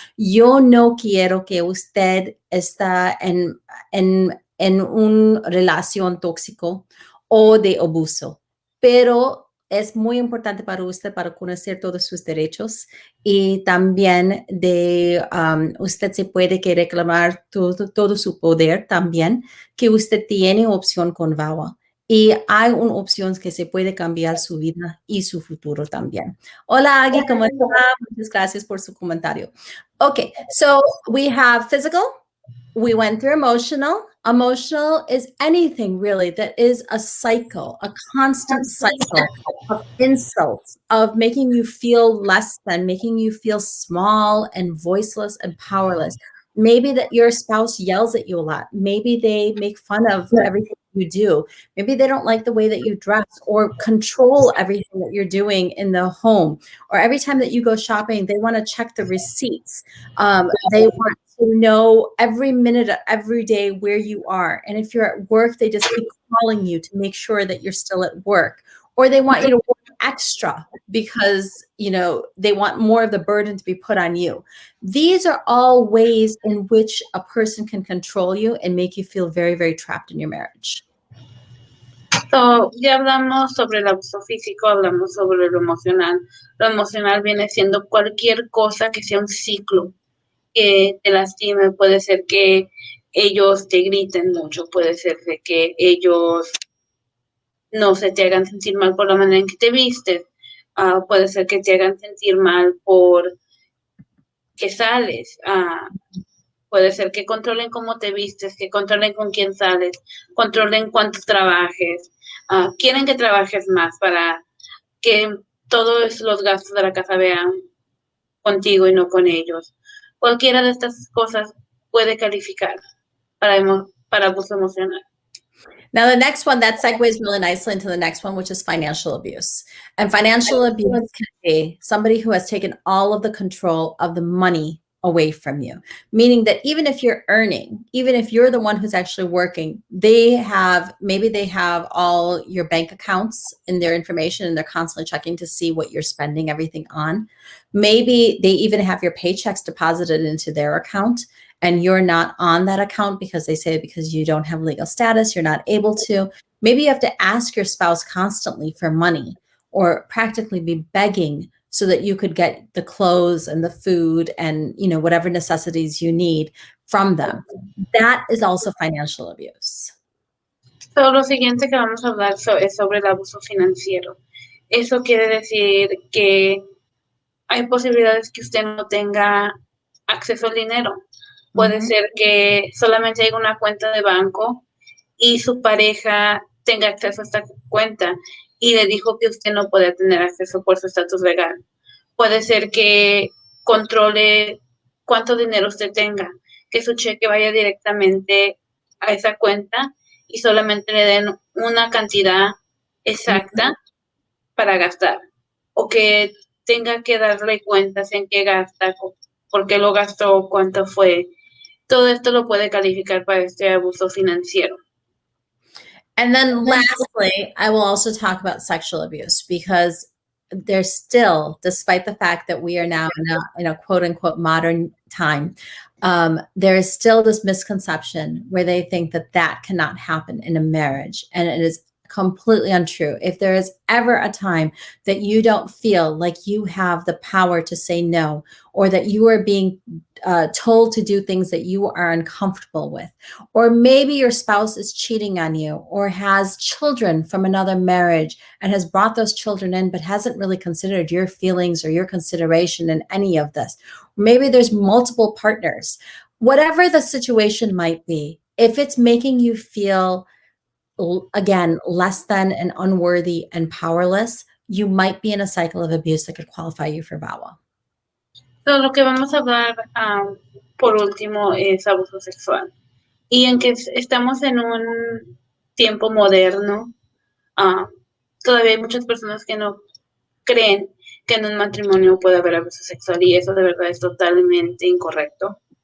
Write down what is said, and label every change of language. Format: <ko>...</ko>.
<es>Yo no quiero que usted está en una relación tóxico o de abuso, pero es muy importante para usted para conocer todos sus derechos y también usted se puede que reclamar todo su poder también, que usted tiene opción con VAWA. Y hay una opción que se puede cambiar su vida y su futuro también. Hola, Agui, ¿cómo está? Muchas gracias por su comentario.</es> <en>Okay, so we have physical. We went through emotional. Emotional is anything really that is a cycle, a constant cycle of insults, of making you feel less than, making you feel small and voiceless and powerless. Maybe that your spouse yells at you a lot. Maybe they make fun of everything you do. Maybe they don't like the way that you dress or control everything that you're doing in the home. Or every time that you go shopping, they want to check the receipts. They want to know every minute of every day where you are. And if you're at work, they just keep calling you to make sure that you're still at work. Or they want you to work extra because, they want more of the burden to be put on you. These are all ways in which a person can control you and make you feel very, very trapped in your marriage.</en> <es>So, ya hablamos sobre el abuso físico, hablamos sobre lo emocional. Lo emocional viene siendo cualquier cosa que sea un ciclo que te lastime. Puede ser que ellos te griten mucho, puede ser de que ellos no se te hagan sentir mal por la manera en que te vistes, puede ser que te hagan sentir mal por que sales, puede ser que controlen cómo te vistes, que controlen con quién sales, controlen cuánto trabajes, quieren que trabajes más para que todos los gastos de la casa vean contigo y no con ellos. Cualquiera de estas cosas puede calificar para abuso emocional.</es> <en>Now, the next one, that segues really nicely into the next one, which is financial abuse. And financial abuse can be somebody who has taken all of the control of the money away from you, meaning that even if you're earning, even if you're the one who's actually working, maybe they have all your bank accounts in their information and they're constantly checking to see what you're spending everything on. Maybe they even have your paychecks deposited into their account and you're not on that account because they say because you don't have legal status, you're not able to. Maybe you have to ask your spouse constantly for money or practically be begging so that you could get the clothes and the food and, you know, whatever necessities you need from them. That is also financial abuse.</en> <es>So, lo siguiente que vamos a hablar es sobre el abuso financiero. Eso quiere decir que hay posibilidades que usted no tenga acceso al dinero. Puede ser que solamente haya una cuenta de banco y su pareja tenga acceso a esta cuenta y le dijo que usted no puede tener acceso por su estatus legal. Puede ser que controle cuánto dinero usted tenga, que su cheque vaya directamente a esa cuenta y solamente le den una cantidad exacta para gastar, o que tenga que darle cuentas en qué gasta, por qué lo gastó, cuánto fue. Todo esto lo puede calificar para este abuso financiero.</es> <en>And then lastly, I will also talk about sexual abuse because there's still, despite the fact that we are now in a quote unquote modern time, there is still this misconception where they think that that cannot happen in a marriage. And it is completely untrue. If there is ever a time that you don't feel like you have the power to say no, or that you are being told to do things that you are uncomfortable with, or maybe your spouse is cheating on you or has children from another marriage and has brought those children in, but hasn't really considered your feelings or your consideration in any of this. Maybe there's multiple partners. Whatever the situation might be, if it's making you feel again, less than and unworthy and powerless, you might be in a cycle of abuse that could qualify you for VAWA.</en> <es>So, lo que vamos a hablar por último es abuso sexual. Y en que estamos en un tiempo moderno, todavía hay muchas personas que no creen que en un matrimonio puede haber abuso sexual y eso de verdad es totalmente incorrecto.</es>